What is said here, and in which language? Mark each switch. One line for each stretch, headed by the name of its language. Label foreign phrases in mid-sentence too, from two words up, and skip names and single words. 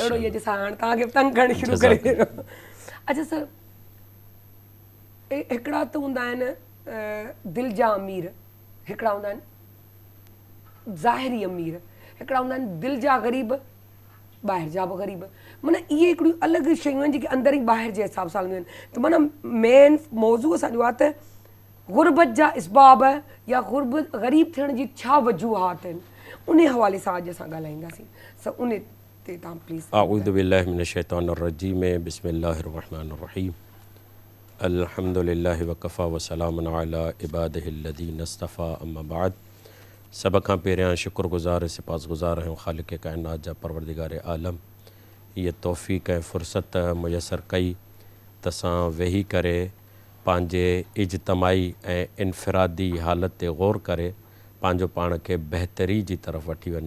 Sindhi: अहिड़ो ई आहे जंहिंसां हाणे तव्हांखे तंग करणु शुरू करे। अच्छा सर, हिकिड़ा त हूंदा आहिनि दिलि जा अमीर, हिकिड़ा हूंदा आहिनि ज़ाहिरी अमीर, हिकिड़ा हूंदा आहिनि दिलि जा ग़रीब, ॿाहिरि जा बि ग़रीब। माना इहे हिकिड़ियूं अलॻि शयूं आहिनि जेके अंदरि ई ॿाहिरि जे हिसाब सां हलंदियूं आहिनि। त माना मेन मौज़ू असांजो आहे त ग़ुरबत जा इसबाब या ग़रीब थियण जी छा वजूहात आहिनि, उन हवाले सां अॼु असां ॻाल्हाईंदासीं। सो उन ते तव्हां प्लीज़।
Arabic: أعوذ بالله من الشيطان الرجيم، بسم الله الرحمن الرحيم، الحمد لله وكفى وسلام على عباده الذين اصطفى، أما بعد.
Sindhi: सभ खां पहिरियां शुक्रगुज़ार सिपासगुज़ार आहियूं ख़ालिक़ काइनात जा, परवरदिगार आलम। हीअ तौफ़ीक़ ऐं फ़ुर्सत मुयसर कई त असां वेही करे पंहिंजे इज्तमाही ऐं इनफ़िरादी हालत ते ग़ौर करे पंहिंजो पाण खे बहितरी जी तरफ़ वठी वञूं।